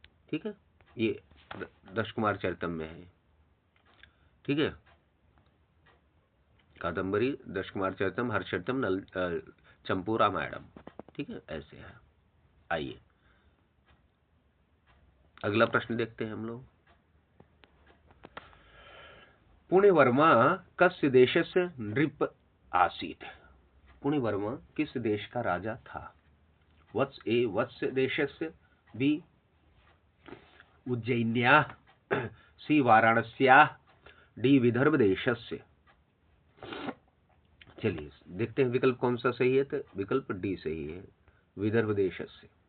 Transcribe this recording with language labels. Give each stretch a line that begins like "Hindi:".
Hindi: ठीक है, ये दश कुमार चरितम में है। ठीक है, कादम्बरी, दश कुमार चरितम, हर्षचरितम, नल चंपू रामायणम। ठीक है, ऐसे है। आइए अगला प्रश्न देखते हैं हम लोग।
Sanskrit: पुण्यवर्मा कस्य देशस्य नृप आसीत्।
Hindi: पुण्यवर्मा किस देश का राजा था।
Sanskrit: वत्स, ए वत्स देशस्य, बी उज्जैन्या, सी वाराणस्या, डी विदर्भ देशस्य।
Hindi: चलिए देखते हैं विकल्प कौन सा सही है। तो विकल्प डी सही है, विदर्भ देशस्य।